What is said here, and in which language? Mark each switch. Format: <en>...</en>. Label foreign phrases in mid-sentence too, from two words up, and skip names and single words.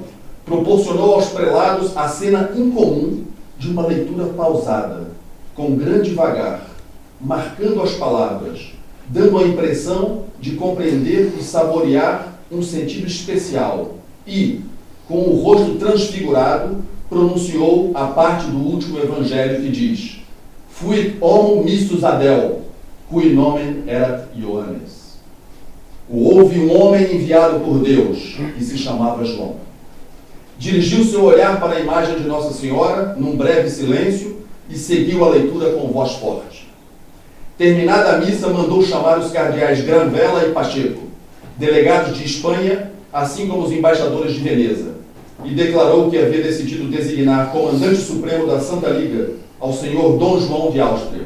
<pt>proporcionou aos prelados a cena incomum de uma leitura pausada, com grande vagar, marcando as palavras, dando a impressão de compreender e saborear um sentido especial e, com o rosto transfigurado, pronunciou a parte do último evangelho que diz:</pt> <la>Fuit homo mistus ad Deo, cui nomen erat Ioannes.</la> <pt>Houve um homem enviado por Deus, que se chamava João. Dirigiu seu olhar para a imagem de Nossa Senhora, num breve silêncio, e seguiu a leitura com voz forte. Terminada a missa, mandou chamar os cardeais Granvela e Pacheco, delegados de Espanha, assim como os embaixadores de Veneza, e declarou que havia decidido designar comandante supremo da Santa Liga ao senhor Dom João de Áustria.</pt>